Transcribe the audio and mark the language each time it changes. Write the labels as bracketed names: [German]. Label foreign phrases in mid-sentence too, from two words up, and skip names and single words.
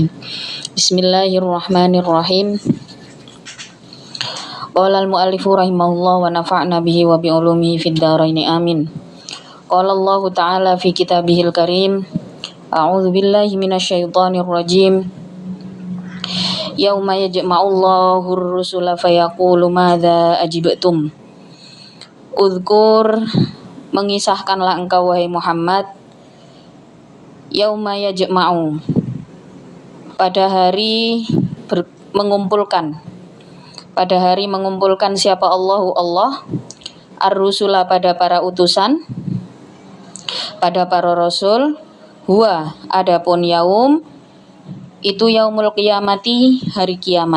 [Arabic] بسم الله الرحمن الرحيم. قال المؤلف رحمه الله ونفعنا به وبعلومه في الدارين آمين. قال الله تعالى في كتابه الكريم. أعوذ بالله من الشيطان الرجيم. يوم يجمع الله الرسل فيقول ماذا أجبتم. [Indonesian] Uzkur, mengisahkanlah engkau wahai Muhammad, [Arabic] يوم يجمع, [Indonesian] pada hari mengumpulkan, pada hari mengumpulkan siapa [Arabic] الله الرسل, [Indonesian] pada para utusan, pada para rasul, huwa, adapun yaum itu [Arabic] يوم القيامة, [Indonesian] hari kiamat.